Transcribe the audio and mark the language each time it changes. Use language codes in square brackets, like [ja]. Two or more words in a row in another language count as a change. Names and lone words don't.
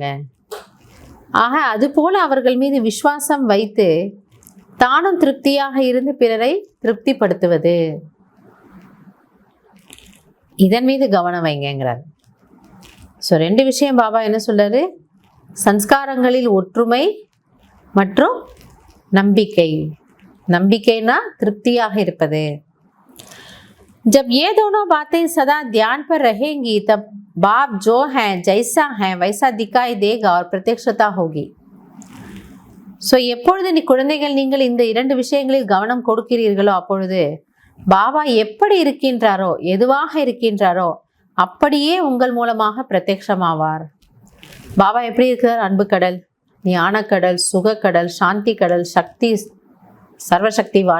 [ta] ஆக அது போல அவர்கள் மீது விசுவாசம் வைத்து தானும் திருப்தியாக இருந்து பிறரை திருப்திப்படுத்துவது, இதன் மீது கவனம் வைங்கிறார். ஸோ 2 விஷயம் பாபா என்ன சொல்றாரு, சம்ஸ்காரங்களில் ஒற்றுமை மற்றும் நம்பிக்கை. நம்பிக்கைனா திருப்தியாக இருப்பது. [hi] जब ये दोनों बातें सदा ध्यान पर रहेंगी तब बाप जो है जैसा है वैसा दिखाई देगा और प्रत्यक्षता होगी. [ta] ஸோ எப்பொழுது குழந்தைகள் நீங்கள் இந்த 2 விஷயங்களில் கவனம் கொடுக்கிறீர்களோ அப்பொழுது பாபா எப்படி இருக்கின்றாரோ, எதுவாக இருக்கின்றாரோ அப்படியே உங்கள் மூலமாக பிரத்யக்ஷமாவார். பாபா எப்படி இருக்கிறார்? அன்பு கடல், ஞானக்கடல், சுகக்கடல், சாந்தி கடல், சக்தி, சர்வசக்திவான்.